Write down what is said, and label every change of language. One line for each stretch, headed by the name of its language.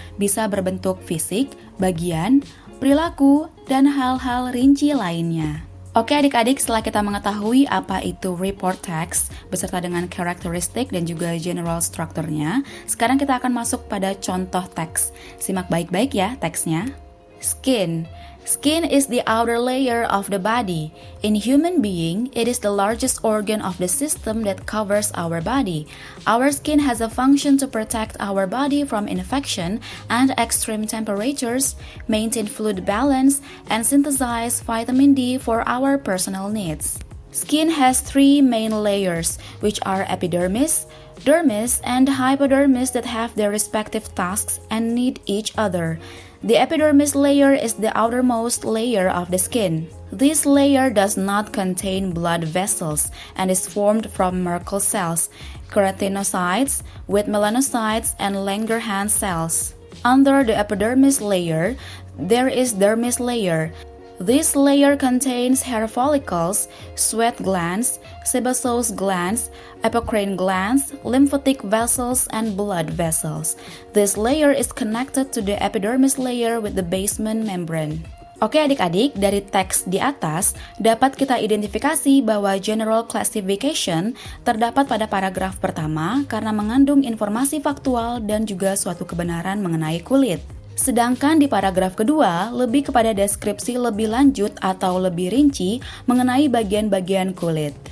Indonesian: Bisa berbentuk fisik, bagian, perilaku, dan hal-hal rinci lainnya. Oke adik-adik, setelah kita mengetahui apa itu report text beserta dengan karakteristik dan juga general strukturnya, sekarang kita akan masuk pada contoh teks. Simak baik-baik ya teksnya. Skin.
English: Skin is the outer layer of the body. In human being, it is the largest organ of the system that covers our body. Our skin has a function to protect our body from infection and extreme temperatures, maintain fluid balance, and synthesize vitamin D for our personal needs. Skin has three main layers, which are epidermis, dermis, and hypodermis that have their respective tasks and need each other. The epidermis layer is the outermost layer of the skin. This layer does not contain blood vessels and is formed from Merkel cells, keratinocytes with melanocytes, and Langerhans cells. Under the epidermis layer, there is dermis layer. This layer contains hair follicles, sweat glands, sebaceous glands, apocrine glands, lymphatic vessels, and blood vessels. This layer is connected to the epidermis layer with the basement membrane.
Indonesian: Oke adik-adik, dari teks di atas dapat kita identifikasi bahwa general classification terdapat pada paragraf pertama karena mengandung informasi faktual dan juga suatu kebenaran mengenai kulit. Sedangkan di paragraf kedua, lebih kepada deskripsi lebih lanjut atau lebih rinci mengenai bagian-bagian kulit.